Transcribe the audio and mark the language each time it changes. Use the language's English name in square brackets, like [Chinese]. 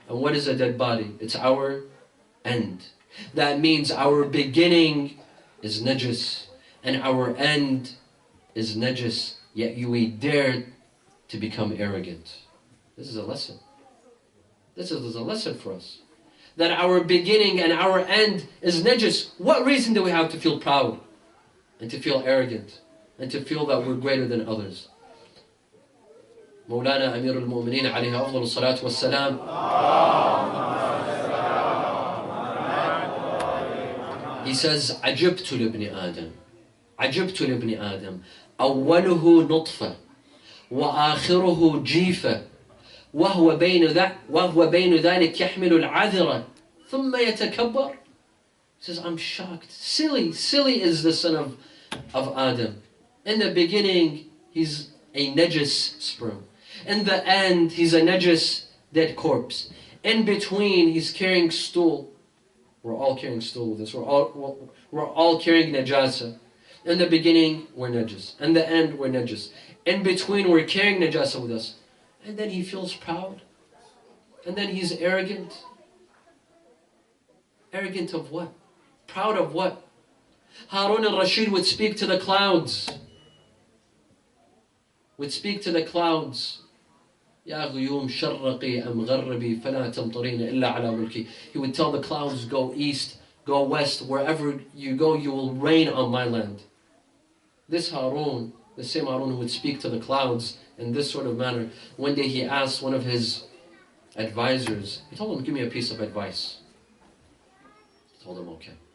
[English] And what is a dead body? It's our end. That means our beginning is najis and our end is najis, yet we dare to become arrogant. This is a lesson. This is a lesson for us. That our beginning and our end is najis. What reason do we have to feel proud and to feel arrogant and to feel that we're greater than others? Mawlana Amir al-Mu'mineen alayhi afdalu salatu wassalam, he says, [Arabic] عجبت لابن آدم عجبت لابن آدم أوله نطفة وآخره جيفة وهو بين ذلك يحمل العذرة ثم يتكبر. [English] He says, I'm shocked. Silly is the son of Adam. In the beginning, he's a najis sperm. In the end, he's a najis dead corpse. In between, he's carrying stool. We're all carrying stool with us. We're all carrying najasa. In the beginning, we're najis. In the end, we're najis. In between, we're carrying najasa with us. And then he feels proud. And then he's arrogant. Arrogant of what? Proud of what? Harun al-Rashid would speak to the clouds. Would speak to the clouds. [Arabic] يا غيوم شرقي أم غربي فلا تمطرين إلا على ملكي. [English] He would tell the clouds, go east, go west, wherever you go, you will rain on my land. This Harun, the same Harun who would speak to the clouds in this sort of manner, one day he asked one of his advisors, he told him, give me a piece of advice. He told him, okay.